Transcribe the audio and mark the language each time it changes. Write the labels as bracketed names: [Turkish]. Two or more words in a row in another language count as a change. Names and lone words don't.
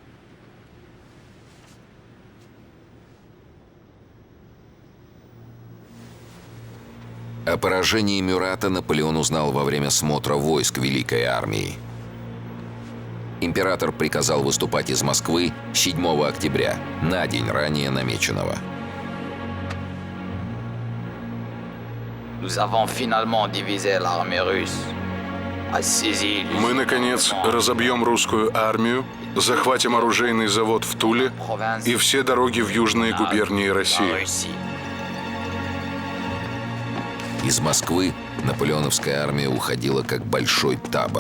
[Russian] О поражении Мюрата Наполеон узнал во время смотра войск Великой армии. Император приказал выступать из Москвы 7 октября, на день ранее намеченного. [French] Nous avons finalement divisé l'armée russe. [Russian] Мы, наконец, разобьем русскую армию, захватим оружейный завод в Туле и все дороги в южные губернии России. Из Москвы наполеоновская армия уходила как большой табор.